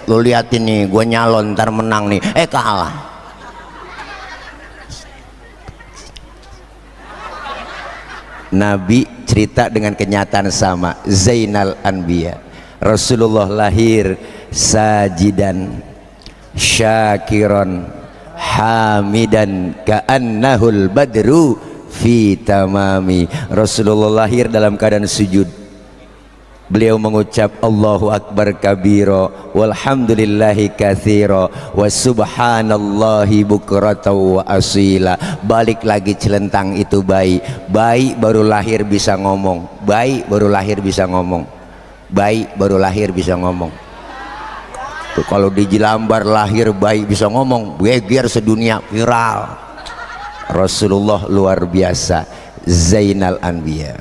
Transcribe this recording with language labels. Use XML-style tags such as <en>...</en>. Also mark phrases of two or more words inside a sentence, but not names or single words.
<id>Lu liatin nih, gua nyalon ntar menang nih, kalah. Nabi cerita dengan kenyataan sama,</id> <ar>زين الأنبياء.</ar> <id>Rasulullah lahir</id> <ar>ساجدا شاكرا حامدا كأنه البدر في تمامه.</ar> <id>Rasulullah lahir dalam keadaan sujud. Beliau mengucap</id> <ar>الله أكبر كبيرا والحمد لله كثيرا وسبحان الله بكرة وأصيلا.</ar> <id>Balik lagi celentang itu bayi baru lahir bisa ngomong, bayi baru lahir bisa ngomong, bayi baru lahir bisa ngomong. Tuh, kalau di Jelambar lahir bayi bisa ngomong, geger sedunia, viral. Rasulullah luar biasa,</id> <ar>زين الأنبياء.</ar>